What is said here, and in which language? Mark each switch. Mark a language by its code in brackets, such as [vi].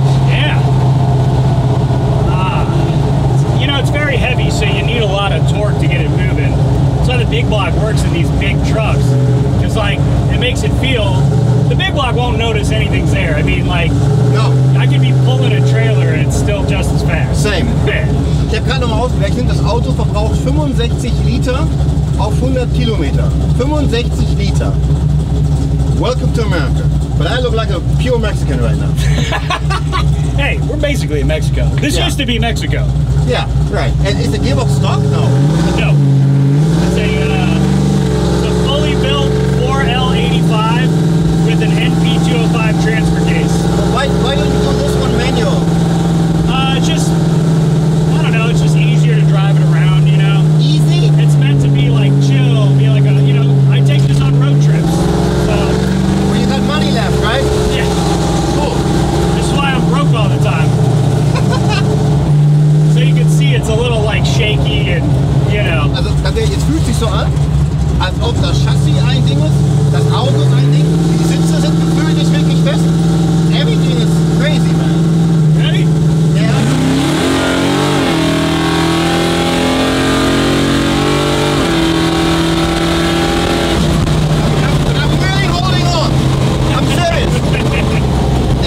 [en] Yeah. You know, it's very heavy, so you need a lot of torque to get it moving. That's why the big block works in these big trucks. Because, like, it makes it feel... The big block won't notice anything's there. I mean, like... No. I could be pulling a trailer and it's still just as fast. Same. [de] Ich habe gerade nochmal ausgerechnet, das Auto verbraucht 65 Liter auf 100 Kilometer. [en] 65 Liter. Welcome to America. But I look like a pure Mexican right now. Hey, we're basically in Mexico. This used to be Mexico. Yeah, right. And is the gearbox stock? No. No. It's a fully built 4L85 with an NP205 transfer case. Why don't you do this one manual? Just, I don't know, it's just easier to drive it around, you know? Easy? It's meant to be like chill, be like a, you know, I take this on road trips, so. Well, you got money left, right? Yeah. Cool. This is why I'm broke all the time. So you can see it's a little like shaky and, you know. [de] Also, es fühlt sich so an, als ob das Chassis ein Ding ist, das Auto ist ein Ding, die Sitze sind gefühlt nicht wirklich fest. [en] Everything is crazy, man. Ready? Yeah. But I'm really holding on. I'm serious.